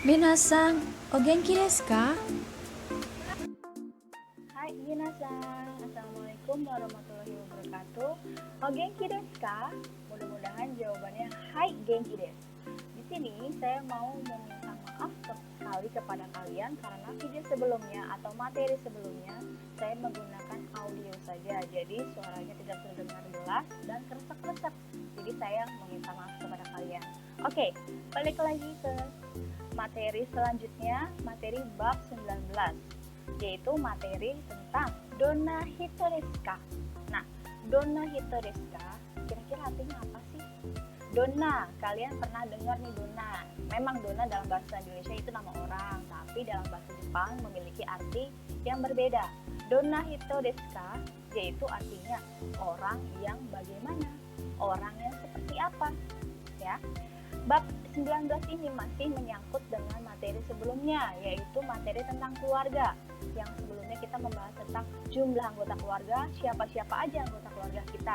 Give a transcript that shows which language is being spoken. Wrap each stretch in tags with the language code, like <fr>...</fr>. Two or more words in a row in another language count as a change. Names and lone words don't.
<ja>皆さん、お元気ですか? はい、皆さん,</ja> <ar>السلام عليكم ورحمة الله وبركاته.</ar> <ja>お元気ですか?</ja> <id>Mudah-mudahan jawabannya</id> <ja>はい元気です.</ja> <id>Di sini saya mau meminta maaf sekali kepada kalian karena video sebelumnya atau materi sebelumnya saya menggunakan audio saja, jadi suaranya tidak terdengar jelas dan kresek-kresek. Jadi saya meminta maaf kepada kalian. Oke, balik lagi ke materi selanjutnya, materi bab 19, yaitu materi tentang</id> <ja>どんな人ですか. Nah, どんな人ですか,</ja> <id>kira-kira artinya apa sih? Donna, kalian pernah dengar nih donna. Memang donna dalam bahasa Indonesia itu nama orang, tapi dalam bahasa Jepang memiliki arti yang berbeda.</id> <ja>どんな人ですか,</ja> <id>yaitu artinya orang yang bagaimana, orang yang seperti apa, ya. Bab 19 ini masih menyangkut dengan materi sebelumnya, yaitu materi tentang keluarga. Yang sebelumnya kita membahas tentang jumlah anggota keluarga, siapa-siapa aja anggota keluarga kita.</id>